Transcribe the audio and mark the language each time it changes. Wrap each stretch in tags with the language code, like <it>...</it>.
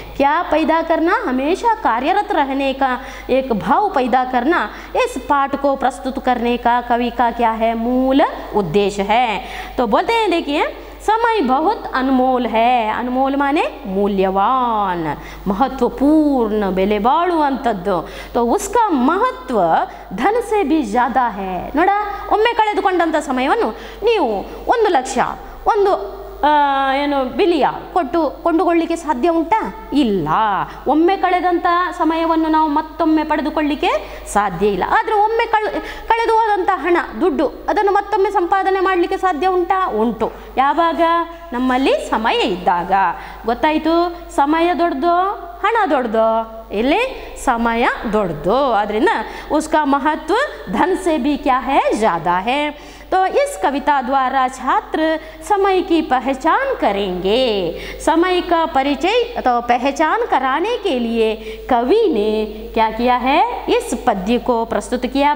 <hi>क्या पैदा करना, हमेशा कार्यरत रहने का एक भाव पैदा करना इस पाठ को प्रस्तुत करने का कवि का क्या है, मूल उद्देश्य है। तो बोलते हैं देखिए, समय बहुत अनमोल है। अनमोल माने मूल्यवान, महत्वपूर्ण,</hi> <kn>ಬೆಲೆ ಬಾಳುವಂಥದ್ದು।</kn> <hi>तो उसका महत्व धन से भी ज़्यादा है।</hi> <kn>ನೋಡ, ಒಮ್ಮೆ ಕಳೆದುಕೊಂಡಂಥ ಸಮಯವನ್ನು ನೀವು 1 ಲಕ್ಷ ಒಂದು ಏನು ಬಿಲಿಯ ಕೊಟ್ಟು ಕೊಂಡುಕೊಳ್ಳಲಿಕ್ಕೆ ಸಾಧ್ಯ ಉಂಟಾ, ಇಲ್ಲ. ಒಮ್ಮೆ ಕಳೆದಂಥ ಸಮಯವನ್ನು ನಾವು ಮತ್ತೊಮ್ಮೆ ಪಡೆದುಕೊಳ್ಳಲಿಕ್ಕೆ ಸಾಧ್ಯ ಇಲ್ಲ. ಆದರೆ ಒಮ್ಮೆ ಕಳೆದು ಹೋದಂಥ ಹಣ, ದುಡ್ಡು, ಅದನ್ನು ಮತ್ತೊಮ್ಮೆ ಸಂಪಾದನೆ ಮಾಡಲಿಕ್ಕೆ ಸಾಧ್ಯ ಉಂಟಾ, ಉಂಟು. ಯಾವಾಗ, ನಮ್ಮಲ್ಲಿ ಸಮಯ ಇದ್ದಾಗ. ಗೊತ್ತಾಯಿತು, ಸಮಯ ದೊಡ್ಡದು, ಹಣ ದೊಡ್ಡದು, ಇಲ್ಲಿ ಸಮಯ ದೊಡ್ಡದು.</kn> <hi>ಆದ್ದರಿಂದ उसका महत्व धन से भी क्या है, ज़्यादा है। तो इस कविता द्वारा छात्र समय की पहचान करेंगे। समय का परिचय अथवा पहचान कराने के लिए कवि ने क्या किया है, इस पद्य को प्रस्तुत किया।</hi>